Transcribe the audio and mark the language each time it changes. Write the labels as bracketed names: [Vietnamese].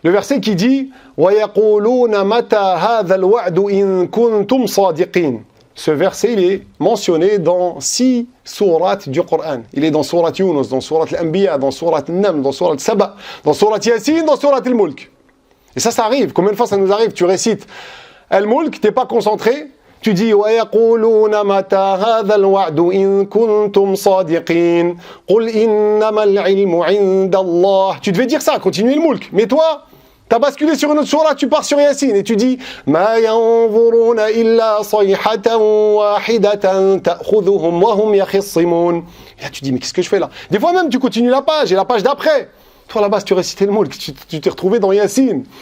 [French] Le verset qui dit [Arabic] wa yaquluna mata hadha al-wa'du in kuntum sadiqin. [French] ce verset, il est mentionné dans 6 sourates du Coran. Il est dans sourate Yunus, dans sourate Al-Anbiya, dans sourate Al-Naml, dans sourate Saba, dans sourate Yasin, dans sourate Al-Mulk. Et ça arrive. Combien de fois ça nous arrive? Tu récites Al-Mulk, t'es pas concentré, tu dis [Arabic] وَيَقُولُونَ مَتَى هَذَا الْوَعْدُ إِن كُنتُمْ صَادِقِينَ قُلْ إِنَّمَا الْعِلْمُ عِندَ اللَّهِ. [French] Tu devais dire ça, continuer le Mulk. Mais toi, t'as basculé sur une autre sourate, tu pars sur Yasin et tu dis [Arabic] مَا يَنظُرُونَ إِلَّا صَيْحَةً وَاحِدَةً تَأْخُذُهُمْ وَهُمْ يَخِصِّمُونَ. [French] Et là tu dis mais qu'est-ce que je fais là? Des fois même tu continues la page et la page d'après. Toi là-bas, si tu récitais le Mulk, tu t'es retrouvé dans Yasin.